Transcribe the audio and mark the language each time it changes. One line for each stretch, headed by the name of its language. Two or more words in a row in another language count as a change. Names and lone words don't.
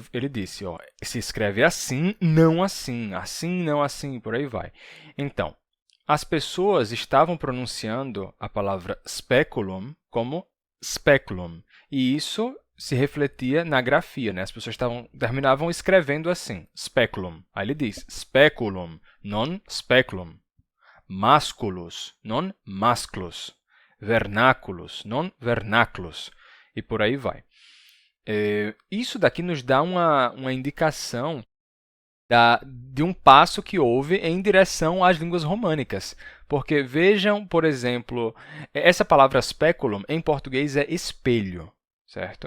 Portuguese: Ele disse, ó, se escreve assim, não assim, assim, não assim, por aí vai. Então, as pessoas estavam pronunciando a palavra speculum como speculum, e isso se refletia na grafia, né? As pessoas terminavam escrevendo assim, speculum. Aí ele diz
Latin: speculum, non speculum. Masculus, non masculus. Vernáculos, non vernáculos.
Portuguese: E por aí vai. Isso daqui nos dá uma indicação de um passo que houve em direção às línguas românicas. Porque vejam, por exemplo, essa palavra speculum em português é espelho, certo?